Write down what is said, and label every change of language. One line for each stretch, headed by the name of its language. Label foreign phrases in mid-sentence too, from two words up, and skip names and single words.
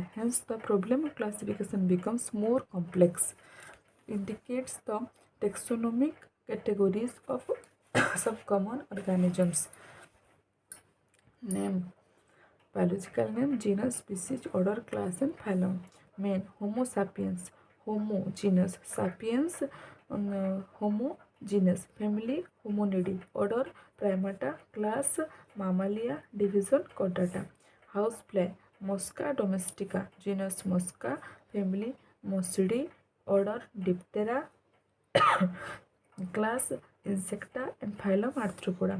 English: Hence, the problem of classification becomes more complex. Indicates the taxonomic categories of some common organisms. Name. Biological name, genus, species, order, class and phylum. Main. Homo sapiens. Homo genus. Sapiens. Homo genus. Family Hominidae. Order Primata. Class Mammalia. Division Chordata. Housefly Mosca domestica. Genus Mosca. Family Mosidae. Order Diptera. Class Insecta and phylum Arthropoda.